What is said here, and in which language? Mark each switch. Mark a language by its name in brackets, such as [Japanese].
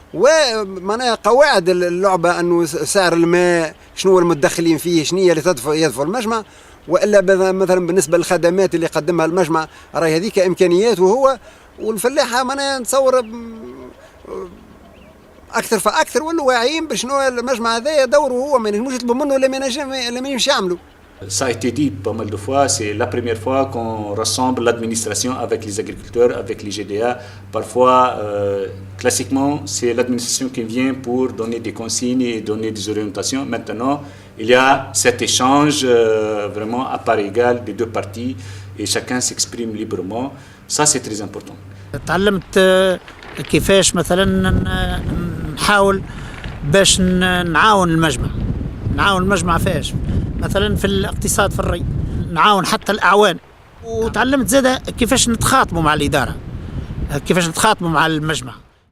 [Arabic] ومعناها قواعد اللعبه انه سعر الماء شنو المتدخلين فيه، شنو هي اللي يدفع المجمع، والا مثلا بالنسبه للخدمات اللي قدمها المجمع راهي هذيك امكانيات، وهو والفلاحه معناها نتصور اكثر فاكثر ولا واعيين بشنو المجمع هذا دوره، هو ما ينجموش يطلبوا منه اللي ما ينجمش يعملوا. [French] Ça a été dit pas mal de fois, c'est la première fois qu'on rassemble l'administration avec les agriculteurs, avec les GDA. Parfois, classiquement, c'est l'administration qui vient pour donner des consignes et donner des orientations. Maintenant, il y a cet échange vraiment à part égale des deux parties et chacun s'exprime librement. Ça, c'est très important. [Arabic] تعلمت كيفاش مثلا نحاول باش نعاون المجمع فاش مثلا في الاقتصاد في الري، نعاون حتى الأعوان. وتعلمت زادة كيفاش نتخاطبوا مع الإدارة، كيفاش نتخاطبوا مع المجمع.